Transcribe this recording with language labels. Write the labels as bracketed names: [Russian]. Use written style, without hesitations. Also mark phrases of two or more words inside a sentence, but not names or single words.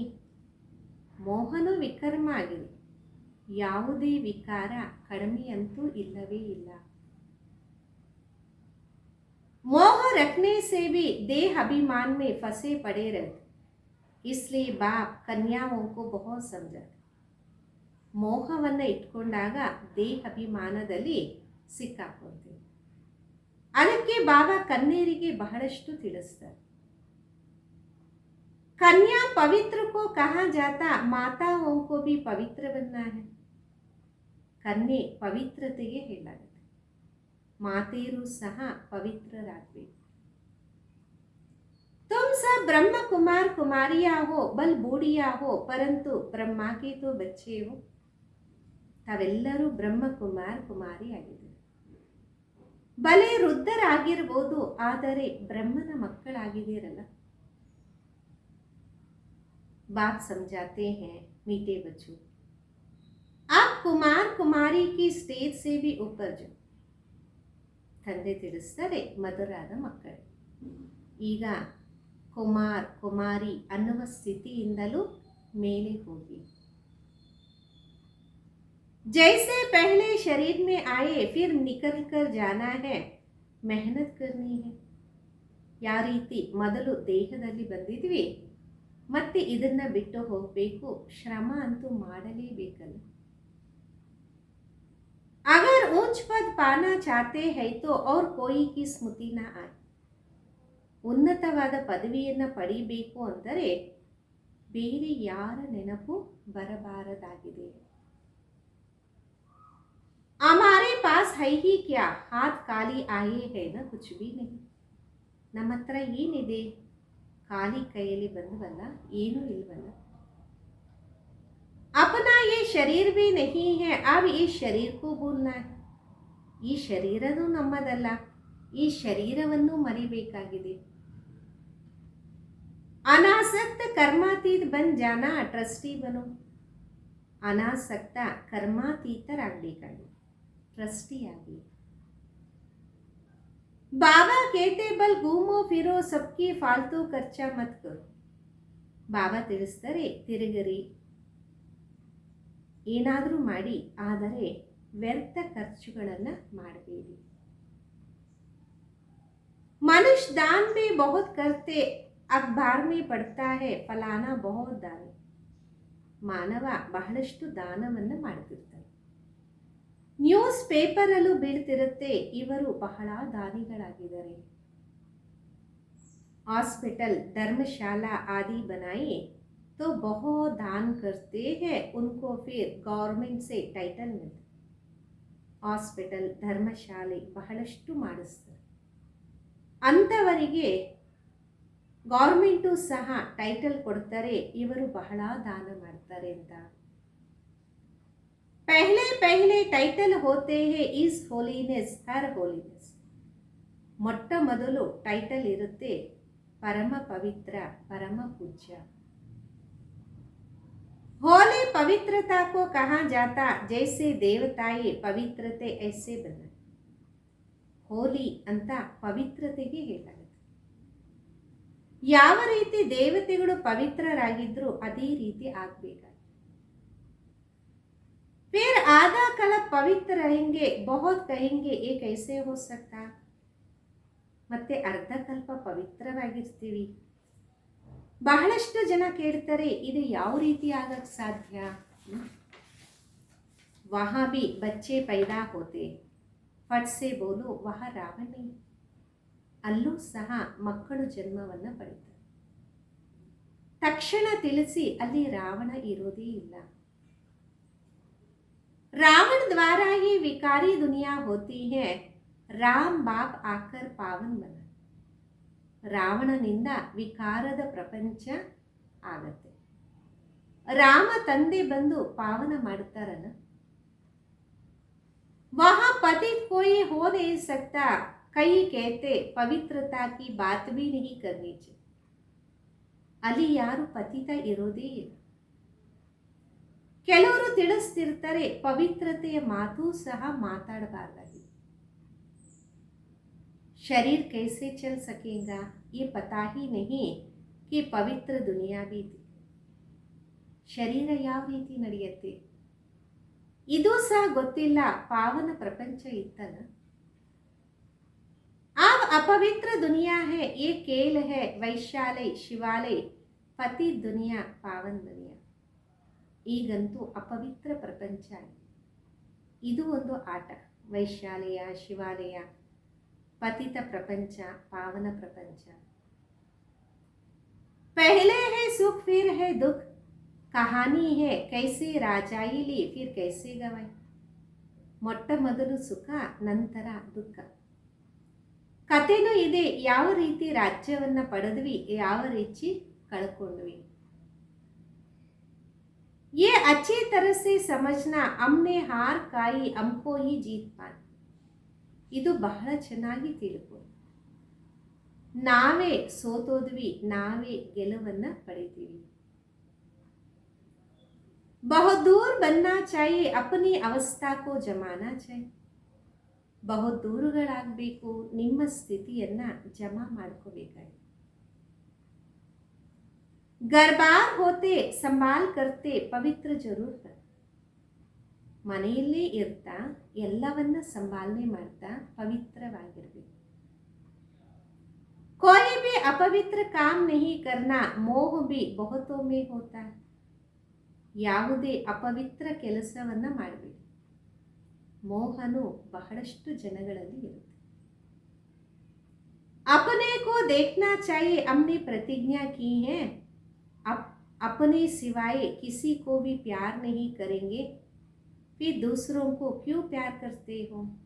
[Kannada] ಮೋಹನು ವಿಕರ್ಮ ಆಗಿದೆ, ಯಾವುದೇ ವಿಕಾರ ಕಡಿಮೆಯಂತೂ ಇಲ್ಲವೇ ಇಲ್ಲ. [Hindi] मोह रखने से भी देह अभिमान में फंसे पड़े रहते. इसलिए बाप कन्याओं को बहुत समझाते. [Kannada] ಮೋಹವನ್ನು ಇಟ್ಕೊಂಡಾಗ ದೇಹ ಅಭಿಮಾನದಲ್ಲಿ ಸಿಕ್ಕಾಕೊಳ್ತೀವಿ. ಅದಕ್ಕೆ ಬಾಬಾ ಕನ್ಯರಿಗೆ ಬಹಳಷ್ಟು ತಿಳಿಸ್ತಾರೆ. [Hindi] कन्या पवित्र को कहा जाता माताओं को भी पवित्र बनना है. [Kannada] ಕನ್ಯೆ ಪವಿತ್ರತೆಗೆ ಹೇಳಲಾಗುತ್ತೆ, ಮಾತೆಯರು ಸಹ ಪವಿತ್ರರಾಗಬೇಕು. [Hindi] तुम सब ब्रह्म कुमार कुमारिया हो बल बूढ़िया हो परंतु ब्रह्मा के तो बच्चे हो. [Kannada] ತಾವೆಲ್ಲರೂ ಬ್ರಹ್ಮ ಕುಮಾರ್ ಕುಮಾರಿ ಆಗಿದ್ದಾರೆ. ಬಲೆ ವೃದ್ಧರಾಗಿರ್ಬೋದು, ಆದರೆ ಬ್ರಹ್ಮನ ಮಕ್ಕಳಾಗಿದ್ದೀರಲ್ಲ. [Hindi] बाप समझाते हैं मीठे बच्चों आप कुमार कुमारी की स्टेज से भी ऊपर जाओ. [Kannada] ತಂದೆ ತಿಳಿಸ್ತಾರೆ ಮಧುರಾದ ಮಕ್ಕಳೇ, ಈಗ ಕುಮಾರ್ ಕುಮಾರಿ ಅನ್ನುವ ಸ್ಥಿತಿಯಿಂದಲೂ ಮೇಲೆ ಹೋಗಿ. [Hindi] जैसे पहले शरीर में आए फिर निकल कर जाना है मेहनत करनी है. [Kannada] ಯಾವ ರೀತಿ ಮೊದಲು ದೇಹದಲ್ಲಿ ಬಂದಿದ್ವಿ ಮತ್ತೆ ಇದನ್ನ ಬಿಟ್ಟು ಹೋಗಬೇಕು, ಶ್ರಮ ಅಂತೂ ಮಾಡಲೇಬೇಕಲ್ಲ. [Hindi] अगर ऊंच पद पाना चाहते हैं तो और कोई की स्मृति न आए. [Kannada] ಉನ್ನತವಾದ ಪದವಿಯನ್ನು ಪಡಿಬೇಕು ಅಂದರೆ ಬೇರೆ ಯಾರ ನೆನಪು ಬರಬಾರದಾಗಿದೆ. [Hindi] हमारे पास है ही क्या हाथ खाली आए है ना कुछ भी नहीं. [Kannada] ನಮ್ಮ ಹತ್ರ ಏನಿದೆ, ಖಾಲಿ ಕೈಯಲ್ಲಿ ಬಂದವಲ್ಲ, ಏನೂ ಇಲ್ವಲ್ಲ. [Hindi] अपना ये शरीर भी नहीं है अब इस शरीर को भूलना है. [Kannada] ಈ ಶರೀರನೂ ನಮ್ಮದಲ್ಲ, ಈ ಶರೀರವನ್ನು ಮರಿಬೇಕಾಗಿದೆ. [Hindi] अनासक्त कर्मातीत बन जाना ट्रस्टी बनो. [Kannada] ಅನಾಸಕ್ತ ಕರ್ಮಾತೀತರಾಗಬೇಕಾಗಿದೆ, ಟ್ರಸ್ಟಿಯಾಗಿ. [Hindi] बाबा कहते भल घूमो फिरो सबकी फालतू खर्च मत करो. [Kannada] ಬಾಬಾ ತಿಳಿಸ್ತಾರೆ, ತಿರುಗರಿ, ಏನಾದರೂ ಮಾಡಿ, ಆದರೆ ವ್ಯರ್ಥ ಖರ್ಚುಗಳನ್ನು ಮಾಡಬೇಡಿ. [Hindi] मनुष्य दान भी बहुत करते अखबार में पढ़ता है फलाना बहुत दान. [Kannada] ಮಾನವ ಬಹಳಷ್ಟು ದಾನವನ್ನು ಮಾಡ್ತಿರ್ತಾರೆ, ನ್ಯೂಸ್ ಪೇಪರಲ್ಲೂ ಬೀಳ್ತಿರುತ್ತೆ ಇವರು ಬಹಳ ದಾನಿಗಳಾಗಿದ್ದಾರೆ. [Hindi] हॉस्पिटल धर्मशाला आदि बनाए तो बहुत दान करते हैं, उनको फिर गवर्नमेंट से टाइटल मिलता। [Kannada] ಹಾಸ್ಪಿಟಲ್ ಧರ್ಮಶಾಲೆ ಬಹಳಷ್ಟು ಮಾಡಿಸ್ತಾರೆ, ಅಂಥವರಿಗೆ ಗೌರ್ಮೆಂಟು ಸಹ ಟೈಟಲ್ ಕೊಡ್ತಾರೆ, ಇವರು ಬಹಳ ದಾನ ಮಾಡ್ತಾರೆ ಅಂತ. [Hindi] पहले पहले टाइटल होते हैं [English] his holiness her holiness. [Kannada] ಮೊಟ್ಟ ಮೊದಲು ಟೈಟಲ್ ಇರುತ್ತೆ ಪರಮ ಪವಿತ್ರ ಪರಮ ಪೂಜ್ಯ. [Hindi] होली पवित्रता को कहा जाता, जैसे देवताएं पवित्रते ऐसे बना. [Kannada] ಹೋಲಿ ಅಂತ ಪವಿತ್ರತೆಗೆ ಹೇಳಲಾಗುತ್ತೆ. ಯಾವ ರೀತಿ ದೇವತೆಗಳು ಪವಿತ್ರರಾಗಿದ್ರು ಅದೇ ರೀತಿ ಆಗಬೇಕಾಗಿ. [Hindi] फिर आधा कल पवित्र रहेंगे, बहुत कहेंगे ये कैसे हो सकता. [Kannada] ಮತ್ತೆ ಅರ್ಧ ಕಲ್ಪ ಪವಿತ್ರವಾಗಿರ್ತೀವಿ. ಬಹಳಷ್ಟು ಜನ ಕೇಳ್ತಾರೆ, ಇದು ಯಾವ ರೀತಿ ಆಗಕ್ಕೆ ಸಾಧ್ಯ. [Hindi] वहाँ भी बच्चे पैदा होते, फट से बोलो वह रावण नहीं. [Kannada] ಅಲ್ಲೂ ಸಹ ಮಕ್ಕಳು ಜನ್ಮವನ್ನು ಪಡಿತಾರೆ. ತಕ್ಷಣ ತಿಳಿಸಿ ಅಲ್ಲಿ ರಾವಣ ಇರೋದೇ ಇಲ್ಲ. [Hindi] रावण द्वारा ही विकारी दुनिया होती है, राम बाप आकर पावन बना. [Kannada] ರಾವಣನಿಂದ ವಿಕಾರದ ಪ್ರಪಂಚ ಆಗತ್ತೆ, ರಾಮ ತಂದೆ ಬಂದು ಪಾವನ ಮಾಡ್ತಾರಲ್ಲ. [Hindi] वहाँ पतित कोई हो नहीं सकता, कई कहते पवित्रता की बात भी नहीं करनी चाहिए. [Kannada] ಅಲ್ಲಿ ಯಾರು ಪತಿತ ಇರೋದೇ ಇಲ್ಲ. ಕೆಲವರು ತಿಳಿಸ್ತಿರ್ತಾರೆ ಪವಿತ್ರತೆಯ ಮಾತು ಸಹ ಮಾತಾಡಬಾರ್ದಾಗಿ. [Hindi] शरीर कैसे चल सकेगा ये पता ही नहीं कि पवित्र दुनिया भी थी. [Kannada] ಶರೀರ ಯಾವ ರೀತಿ ನಡೆಯುತ್ತೆ ಇದು ಸಹ ಗೊತ್ತಿಲ್ಲ, ಪಾವನ ಪ್ರಪಂಚ ಇತ್ತಲ್ಲ. [Hindi] अब अपवित्र दुनिया है, ये खेल है, वैशालय शिवालय पति दुनिया पावन दुनिया. [Kannada] ಈಗಂತೂ ಅಪವಿತ್ರ ಪ್ರಪಂಚ, ಇದು ಒಂದು ಆಟ. ವೈಶಾಲಯ ಶಿವಾಲಯ ಪತಿತ ಪ್ರಪಂಚ ಪಾವನ ಪ್ರಪಂಚ. [Hindi] पहले है सुख फिर है दुख, कहानी है कैसे राजाई ली फिर कैसे गवाई. [Kannada] ಮೊಟ್ಟ ಮೊದಲು ಸುಖ ನಂತರ ದುಃಖ. ಕಥೆನೂ ಇದೆ, ಯಾವ ರೀತಿ ರಾಜ್ಯವನ್ನು ಪಡೆದ್ವಿ, ಯಾವ ರೀತಿ ಕಳ್ಕೊಂಡ್ವಿ. [Hindi] ये अच्छी तरह से समझना, हमने हार खाई हमको ही जीत पाना. [Kannada] ಇದು ಬಹಳ ಚೆನ್ನಾಗಿ ತಿಳ್ಕೊ. ನಾವೇ ಸೋತೋದ್ವಿ, ನಾವೇ ಗೆಲುವನ್ನ ಪಡಿತೀವಿ. [Hindi] बहुत दूर बनना चाहिए, अपनी अवस्था को जमाना चाहिए. [Kannada] बहुत ದೂರಗಳಾಗಬೇಕು, ನಿಮ್ಮ ಸ್ಥಿತಿಯನ್ನ ಜಮಾ ಮಾಡ್ಕೋಬೇಕಾಗಿ. [Hindi] घर बार होते संभाल करते पवित्र जरूर कर. [Kannada] ಮನೆಯಲ್ಲೇ ಇರ್ತಾ ಎಲ್ಲವನ್ನ ಸಂಭಾಲನೆ ಮಾಡ್ತಾ ಪವಿತ್ರವಾಗಿರ್ಬೇಕು. [Hindi] कोई भी अपवित्र काम नहीं करना, मोह भी बहुतों में होता है. [Kannada] ಯಾವುದೇ ಅಪವಿತ್ರ ಕೆಲಸವನ್ನ ಮಾಡಬೇಡಿ, ಮೋಹನು ಬಹಳಷ್ಟು ಜನಗಳಲ್ಲಿ ಇರುತ್ತೆ. [Hindi] अपने को देखना चाहिए, हमने प्रतिज्ञा की है, अपने सिवाय किसी को भी प्यार नहीं करेंगे, फिर दूसरों को क्यों प्यार करते हो.